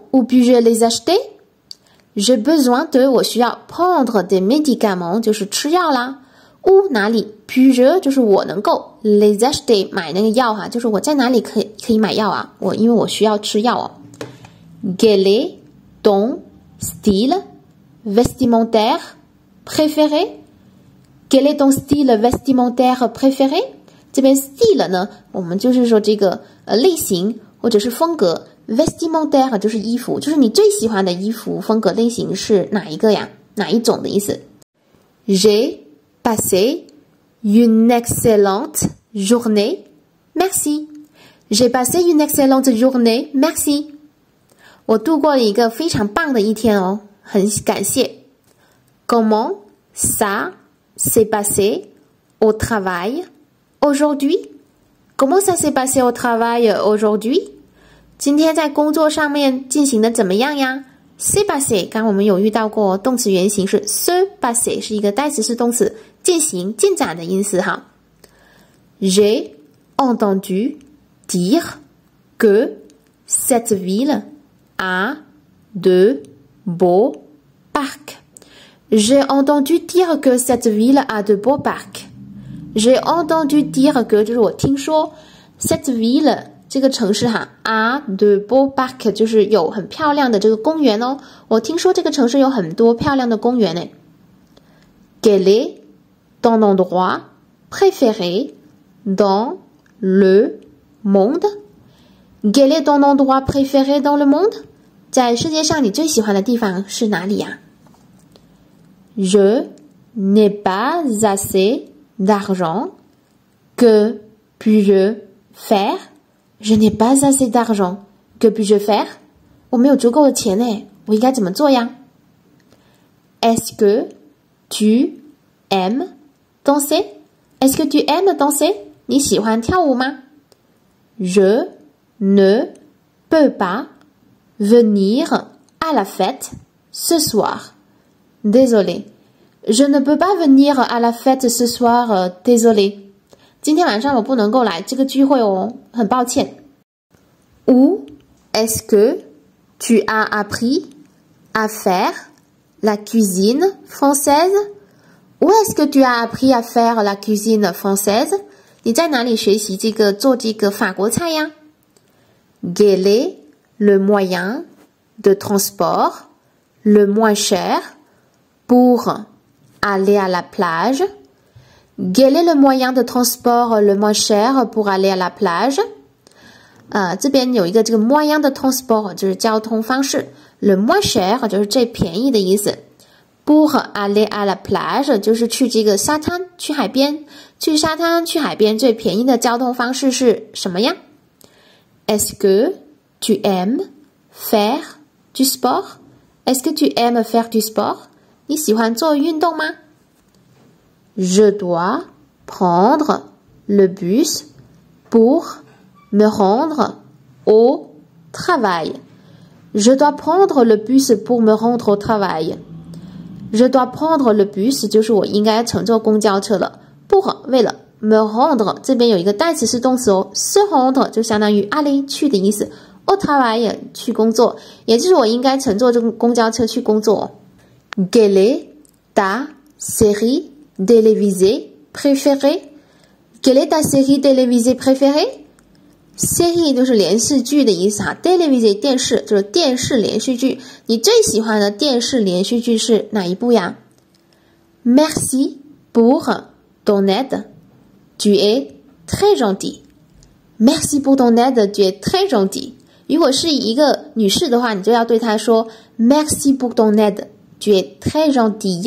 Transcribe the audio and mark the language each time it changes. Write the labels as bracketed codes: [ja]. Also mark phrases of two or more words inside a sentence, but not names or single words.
[fr] Où puis-je les acheter? J'ai besoin de [zh] 我需要 [fr] prendre des médicaments [zh] 就是吃药啦。où 哪里 puis-je 就是我能够 [fr] les acheter [zh] 买那个药哈，就是我在哪里可以买药啊？因为我需要吃药哦。 [fr] Quel est ton style vestimentaire préféré? Quel est ton style vestimentaire préféré? [zh] 这边 style 呢，我们就是说这个类型或者是风格 vestimentaire 就是衣服，就是你最喜欢的衣服风格类型是哪一个呀？哪一种的意思 [fr] ？J'ai passé une excellente journée. Merci. J'ai passé une excellente journée. Merci. [zh] 我度过了一个非常棒的一天哦，很感谢。 [fr] Comment ça s'est passé au travail aujourd'hui? Comment ça s'est passé au travail aujourd'hui? [zh] 今天在工作上面进行的怎么样呀 ？ [fr] s'est passé [zh] 刚刚我们有遇到过，动词原形是 [fr] se passer， [zh] 是一个代词式动词，进行进展的意思哈。 [fr] J'ai entendu dire que cette ville a de beaux parcs. J'ai entendu dire que cette ville a de beaux parcs. J'ai entendu dire que [zh] 就是我听说 [fr] cette ville [zh] 这个城市哈 [fr] a de beaux parcs [zh] 就是有很漂亮的这个公园哦。我听说这个城市有很多漂亮的公园呢。 [fr] Quel est ton endroit préféré dans le monde? Quel est ton endroit préféré dans le monde? [zh] 在世界上你最喜欢的地方是哪里呀 [fr] Je n'ai pas assez d'argent. Que puis-je faire? Je n'ai pas assez d'argent. Que puis-je faire? [zh] 我没有足够的钱呢，我应该怎么做呀 [fr] Est-ce que tu aimes danser? Est-ce que tu aimes danser? [zh] 你喜欢跳舞吗 [fr] Je ne peux pas venir à la fête ce soir. Désolé. Je ne peux pas venir à la fête ce soir. Désolé. [zh] 今天晚上我不能够来这个聚会哦，很抱歉。 [fr] Où est-ce que tu as appris à faire la cuisine française? Où est-ce que tu as appris à faire la cuisine française? [zh] 你在哪里学习做这个法国菜呀 [fr] Quel est le moyen de transport le moins cher pour aller à la plage? Quel est le moyen de transport le moins cher pour aller à la plage? [zh] 这边有一个这个 [fr] moyen de transport [zh] 就是交通方式 [fr] le moins cher [zh] 就是最便宜的意思 [fr] pour aller à la plage [zh] 就是去这个沙滩去海边去沙滩去海边最便宜的交通方式是什么呀 [fr] Est-ce que tu aimes faire du sport? Est-ce que tu aimes faire du sport? [zh] 你喜欢做运动吗 [fr] Je dois prendre le bus pour me rendre au travail. Je dois prendre le bus pour me rendre au travail. Je dois prendre le bus [zh] 就是我应该乘坐公交车了。pour 为了 [fr] me rendre [zh] 这边有一个代词是动词哦 [fr] se rendre [zh] 就相当于aller 去的意思 [fr] au travail [zh] 去工作，也就是我应该乘坐这个公交车去工作。 [fr] Quelle est ta série télévisée préférée? Quelle est ta série télévisée préférée? [zh] série 就是连续剧的意思哈 ，télévisé 电视就是电视连续剧。你最喜欢的电视连续剧是哪一部呀 ？ [fr] Merci pour ton aide, tu es très gentil. Merci pour ton aide, tu es très gentil. [zh] 如果是一个女士的话，你就要对她说 [fr] Merci pour ton aide, tu es très gentil.